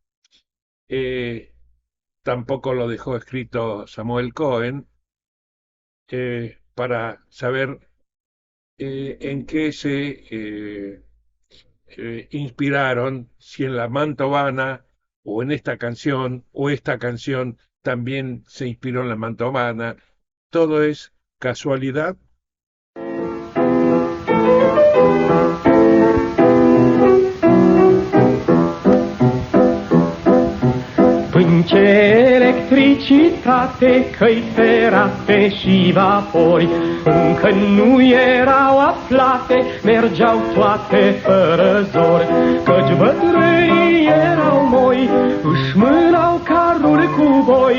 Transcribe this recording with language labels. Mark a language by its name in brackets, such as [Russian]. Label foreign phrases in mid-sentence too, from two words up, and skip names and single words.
[Spanish] Tampoco lo dejó escrito Samuel Cohen para saber en qué se inspiraron, si en la Mantovana o en esta canción, o esta canción también se inspiró en la Mantovana. Todo es casualidad. [Romanian] Vincere electricitate, căi ferate și vapori încă nu erau aflate, mergeau toate fără zor, căci bătrânii erau moi, își mânau caruri cu boi.